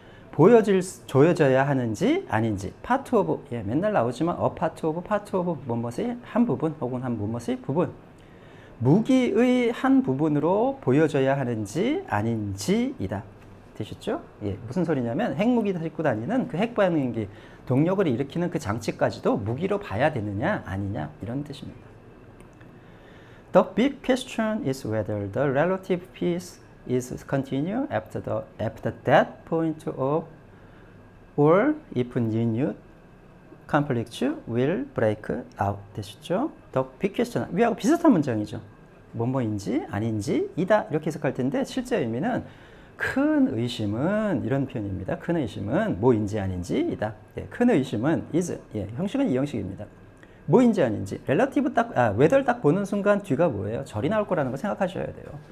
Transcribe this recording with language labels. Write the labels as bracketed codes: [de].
[ko] 보여져야 하는지 아닌지. part of, 예, 맨날 나오지만 a part of 무엇의 한 부분 혹은 한 무엇의 부분. 무기의 한 부분으로 보여져야 하는지 아닌지이다. 되셨죠? 예, 무슨 소리냐면 핵무기 싣고 다니는 그 핵반응기 동력을 일으키는 그 장치까지도 무기로 봐야 되느냐 아니냐 이런 뜻입니다. [en] The big question is whether the relative peace is continue after that point of or if new conflicts will break out. [ko] 되셨죠? The big question 위하고 비슷한 문장이죠. 뭐뭐인지 아닌지 이다 이렇게 해석할 텐데 실제 의미는 큰 의심은 이런 표현입니다. 큰 의심은 뭐인지 아닌지이다. 예, 큰 의심은 is. 예, 형식은 이 형식입니다. 뭐인지 아닌지. relative whether 딱 보는 순간 뒤가 뭐예요? 절이 나올 거라는 거 생각하셔야 돼요.